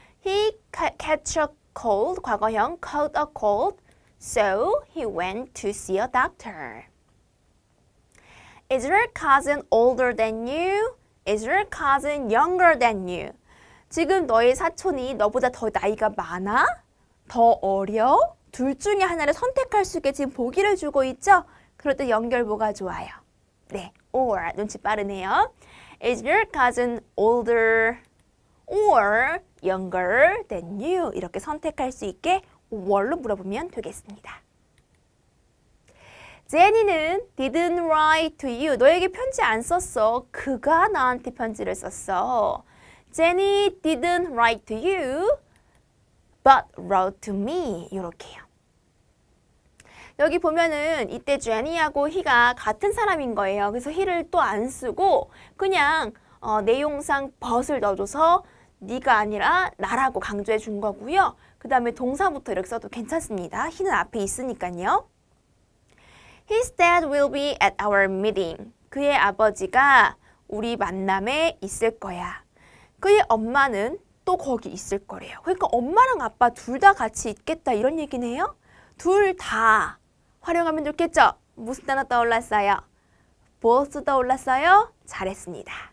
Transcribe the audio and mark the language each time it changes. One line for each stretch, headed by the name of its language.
English: He catch a cold,
Korean: 과거형
English: caught a cold. So, he went to see a doctor. Is your cousin older than you? Is your cousin younger than you?
Korean: 지금 너의 사촌이 너보다 더 나이가 많아? 더 어려? 둘 중에 하나를 선택할 수 있게 지금 보기를 주고 있죠? 그럴 때 연결 뭐가 좋아요? 네, or. 눈치 빠르네요.
English: Is your cousin older or younger than you? 이렇게 선택할 수 있게 or로 물어보면 되겠습니다. 제니는 didn't write to you.
Korean: 너에게 편지 안 썼어. 그가 나한테 편지를 썼어.
English: Jenny didn't write to you, but wrote to me.
Korean: 이렇게요. 여기 보면은 이때 제니하고 he가 같은 사람인 거예요. 그래서 he를 또 안 쓰고 그냥 내용상 but을 넣어줘서 네가 아니라 나라고 강조해 준 거고요. 그 다음에 동사부터 이렇게 써도 괜찮습니다. he는 앞에 있으니까요.
English: His dad will be at our meeting.
Korean: 그의 아버지가 우리 만남에 있을 거야. 그의 엄마는 또 거기 있을 거래요. 그러니까 엄마랑 아빠 둘 다 같이 있겠다 이런 얘기네요. 둘 다 활용하면 좋겠죠? 무슨 단어 떠올랐어요? both 떠올랐어요? 잘했습니다.